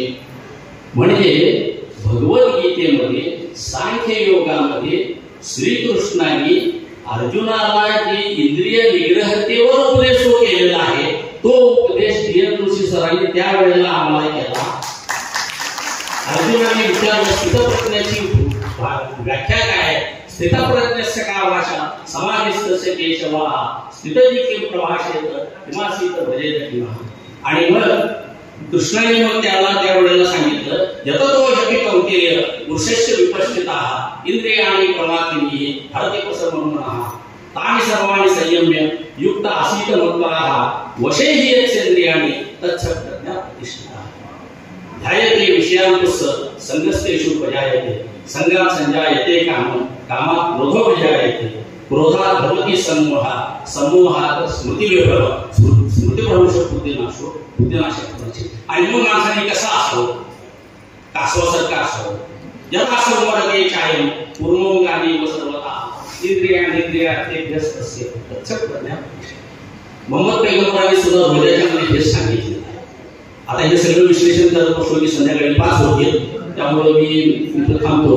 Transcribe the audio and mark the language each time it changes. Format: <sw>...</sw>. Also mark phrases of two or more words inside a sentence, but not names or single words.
<mr>म्हणजे भगवद्गीतेमध्ये, सांख्य योगामध्ये श्रीकृष्णाने अर्जुनाला जे इंद्रिय निग्रहतेवर उपदेश केलेला आहे, तो उपदेश DN जोशी सरांनी त्यावेळेला आम्हाला केला. अर्जुनाने विचारलं स्थितप्रज्ञाची व्याख्या काय?</mr> <sa>स्थितप्रज्ञस्य का भाषा समाधिस्थस्य केशवा स्थितजी किम प्रभाषेत किमासीत भजेत किमा.</sa> <mr>आणि मग कृष्णाने मग त्याला त्यावेळेला सांगितलं,</mr> <sa>यततो ह्यपि कौन्तेय पुरुषस्य विपश्चिताः इंद्रियाणि प्रमाथिनी हरतिपसमनः तानि सर्वाणि संयम्य युक्त आसीत मत्पराः वशे हि यत्सेन्द्रियाणि तच्छप्रज्ञा प्रतिष्ठिता. ध्यायते विषयांकुस्स संगस्तेषु प्रजायते संगात् संजायते कामं कामात् क्रोधो विजायते क्रोधात् भवति सम्मोहः सम्मोहात् स्मृतिविभ्रम स्मृतिभ्रंश बुद्धिनाशो बुद्धिनाशक.</sa> <mr>आणि मग माणसाने कसा असावं? कासवासारखं असावं.</mr> <sa>यथा संवरते कायम पूर्णोंगानी व सर्वथा इंद्रियार्थेभ्यस्तस्य तच्छप्रज्ञा.</sa> <mr>मोहम्मद पैगंबरांनी सुद्धा हृदयामध्ये हेच सांगितलं. आता हे सगळं विश्लेषण करत बसलो की संध्याकाळी 5 होतील, त्यामुळे मी इथं थांबतो.</mr>